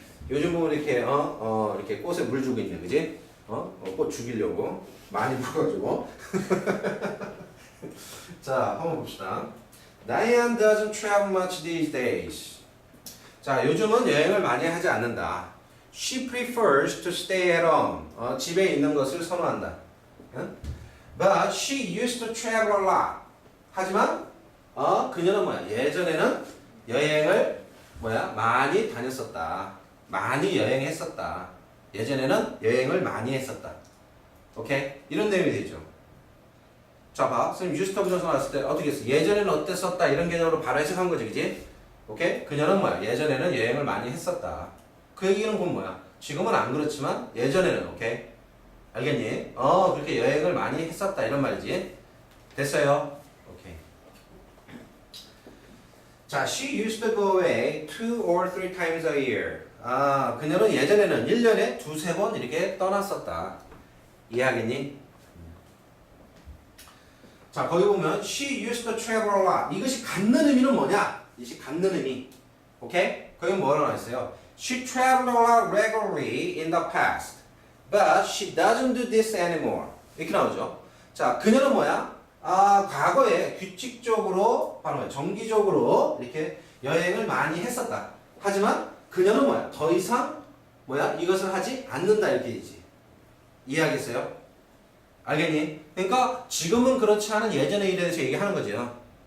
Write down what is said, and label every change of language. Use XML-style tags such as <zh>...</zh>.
<ko>요즘 보면 이렇게 이렇게 꽃에 물 주고 있네. 그지? 꽃 죽이려고 많이 물어가지고. 자, 한번 봅시다.</ko> <en>Diane doesn't travel much these days.</en> <ko>자, 요즘은 여행을 많이 하지 않는다.</ko> <en>She prefers to stay at home.</en> <ko>집에 있는 것을 선호한다.</ko> <en>But she used to travel a lot.</en> <ko>하지만 그녀는 뭐야? 예전에는 여행을 많이 다녔었다. 많이 여행했었다. 예전에는 여행을 많이 했었다. 오케이? 이런 내용이 되죠. 자, 봐. 선생님 유스터 부정사 나왔을 때 어떻게 했어? 예전에는 어땠었다. 이런 개념으로 바로 해석한 거지, 그지? 오케이? 그녀는 뭐야? 예전에는 여행을 많이 했었다. 그 얘기는 그건 뭐야? 지금은 안 그렇지만 예전에는, 오케이? 알겠니? 그렇게 여행을 많이 했었다. 이런 말이지. 됐어요? 오케이.</ko> <en>자, she used to go away 2 or 3 times a year.</en> <ko>그녀는 예전에는 1년에 2-3번 이렇게 떠났었다. 이해하겠니? 자, 거기 보면</ko> <en>she used to travel a lot.</en> <ko>이것이 갖는 의미는 뭐냐? 이것이 갖는 의미. 오케이? 거기 뭐라고 나왔어요?</ko> <en>She traveled a lot regularly in the past. But she doesn't do this anymore.</en> <ko>이렇게 나오죠. 자, 그녀는 뭐야? 과거에 규칙적으로, 바로 정기적으로 이렇게 여행을 많이 했었다. 하지만 그녀는 뭐야? 더 이상 이것을 하지 않는다 이렇게 되지. 이해하겠어요? 알겠니? 그러니까 지금은 그렇지 않은 예전의 일에 대해서 얘기하는 거죠.</ko>